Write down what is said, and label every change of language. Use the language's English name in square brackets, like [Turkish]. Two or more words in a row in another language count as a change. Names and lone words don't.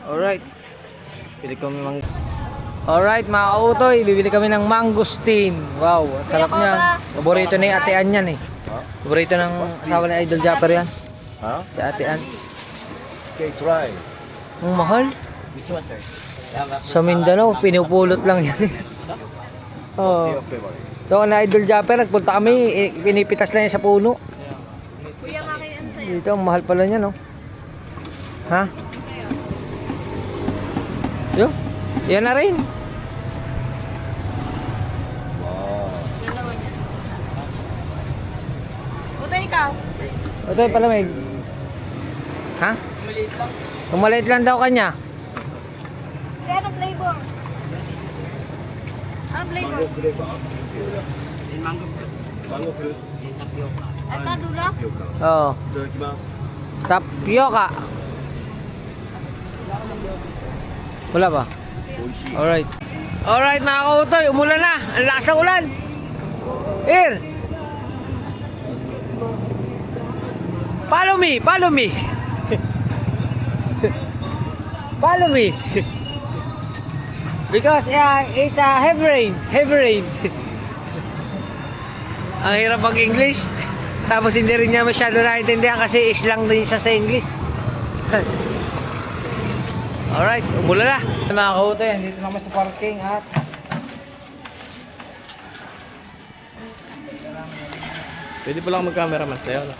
[Filipino] Alright. Bili kami Alright, mga kautoy. Bibili kami ng mangosteen. Wow, ang sarap niyan. Paborito ni Ate Ann yan eh. Paborito ng asawa ni Idol Japper yan. Ha? Si Ate Ann. [English] Okay, try. [Filipino] Ang mahal. [English] Which one, sir? [Filipino] Sa Mindanao, pinupulot lang yan eh. Oh. [English] Your favorite. [Filipino] So, na Idol Japper, nagpunta kami, pinipitas lang yan sa puno. Kuya, makian sa'yo. Dito, ang mahal pala niya, no? Ha? Yo, yan na rin. Wow. Buta ikaw. Ito yung palamig. Ha? Maliit lang. Kumaliit lang daw kanya. Kaya anong flavor? Anong flavor? Yung [English] mango fruits. Mango fruit. [Filipino] Yung tapioca. Ito, dula? Oo. [Japanese] いただきます。 [Filipino] Tapioca. Wala ba? [Japanese] 美味しい。 [Filipino] Alright. Alright mga kautoy, umulan na. Ang lakas ng ulan. [English] Here. Follow me, follow me. Follow me. Because it's a heavy rain, heavy rain. [Filipino] Ang hirap mag-English. Tapos hindi rin niya masyado naiintindihan kasi islang din siya sa English. Alright, umulan na. Mga kautoy, dito naman sa parking at Pwede pa lang mag-cameraman sa'yo, no?